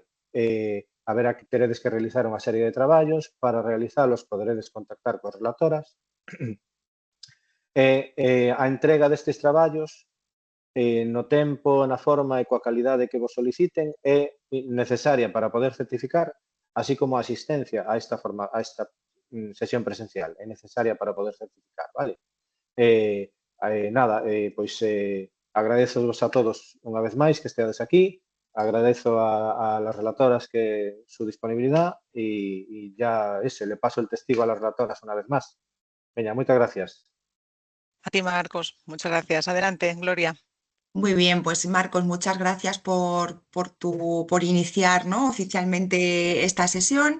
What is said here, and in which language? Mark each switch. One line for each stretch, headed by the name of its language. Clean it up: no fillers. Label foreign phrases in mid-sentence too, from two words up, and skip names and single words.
Galician: Haberá que teredes que realizar unha serie de traballos, para realizalos poderedes contactar con relatoras, a entrega destes traballos no tempo, na forma e coa calidade que vos soliciten é necesaria para poder certificar, así como a asistencia a esta sesión presencial é necesaria para poder certificar, vale? Agradezovos a todos unha vez máis que esteades aquí,
Spanish: agradezo a las relatoras que su disponibilidad y ya le paso el testigo a las relatoras una vez más.
Galician: Veña, moitas gracias.
Spanish: A ti, Marcos. Muchas gracias. Adelante, Gloria. Muy bien, pues Marcos, muchas gracias por iniciar, ¿no?, oficialmente esta sesión.